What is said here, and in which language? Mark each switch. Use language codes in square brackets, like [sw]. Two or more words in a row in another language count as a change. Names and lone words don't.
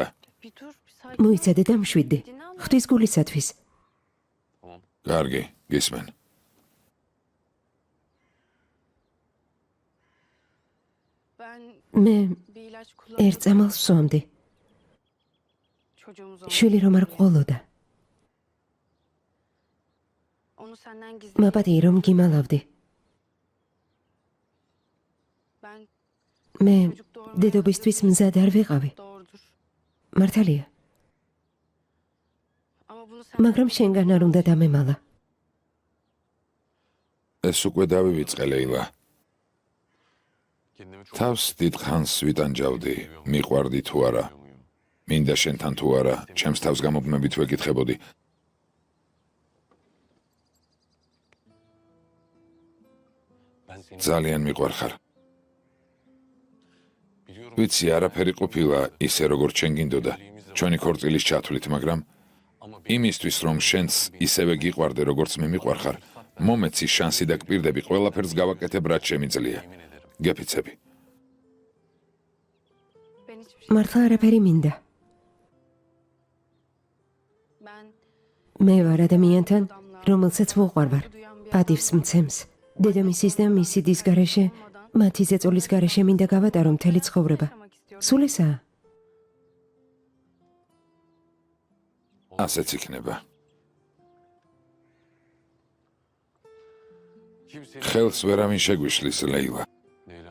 [ka] მოიცადე და მშვიდდი. ღვთის გულისათვის. კარგი, გისმენ. მე ერთ წამალს ვსვამდი. [tr] çocuğumuz oldu. [ka] შვილი რომ არ ყოლოდა. [tr] Onu senden gizli. [ka] მაპატიე რომ გიმალავდი. [tr] Ben [ka] მე [tr] çocuk doğurmaya [ka] დედობისთვის მზად არ ვიყავი. [tr] doğrudur. [ka] მართალია, [tr] Ama bunu sen [ka] მაგრამ შენგან არ უნდა დამემალა. ეს უკვე დავივიწყე, ლეილა. [tr] Kendimi çok [ka] თავს დიდ ხანს ვიტანჯავდი, მიყვარდი თუ არა, მინდა შენთან თუ არა, ჩემს თავს გამობმებით ვეკითხებოდი. [tr] Ben seni [ka] ძალიან მიყვარხარ. [tr] biliyorum. [ka] ვიცი, არაფერი ყოფილა ისე როგორც შენ გინდოდა, ჩვენი ქორწილის ჩათვლით, მაგრამ [tr] Ama [ka] იმისთვის რომ შენც ისევე გიყვარდე როგორც მე მიყვარხარ, მომეცი შანსი და გპირდები ყველაფერს გავაკეთებ რაც შემიძლია. გეფიცები. [tr] ben hiçbir şey. [ka] მართლა არაფერი მინდა. [tr] Ben [ka] მე ვარ ადამიანთან, რომელსაც ვუყვარვარ. პატივს მცემს. დედამისის და მისი დის გარეშე, მათი ზეწოლის გარეშე მინდა გავატარო მთელი ცხოვრება. [tr] yaşamak istiyorum. [ka] სულ ესაა? ასეც იქნება. [tr] kimsenin [ka] ხელს ვერავინ შეგვიშლის, ლეილა. Leyla.